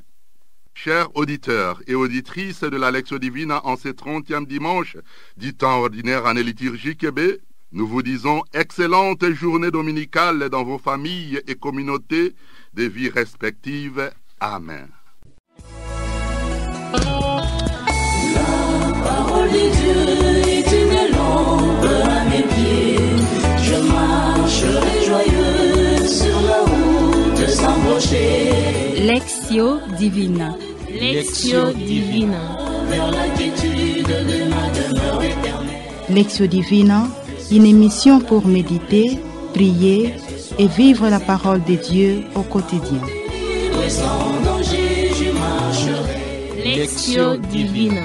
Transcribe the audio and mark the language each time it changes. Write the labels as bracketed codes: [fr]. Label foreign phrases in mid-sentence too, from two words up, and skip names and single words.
[fr] Chers auditeurs et auditrices de la Lectio Divina en ce 30e dimanche du temps ordinaire année liturgique B, nous vous disons excellente journée dominicale dans vos familles et communautés de vie respectives. Amen. La parole de Dieu est une lampe à mes pieds. Je marcherai joyeux sur la route sans broncher. Lectio Divina. Lectio Divina. Vers la quiétude de ma demeure éternelle. Lectio Divina, une émission pour méditer, prier et vivre la parole de Dieu au quotidien. Libre sans danger, je marcherai. Lectio Divina.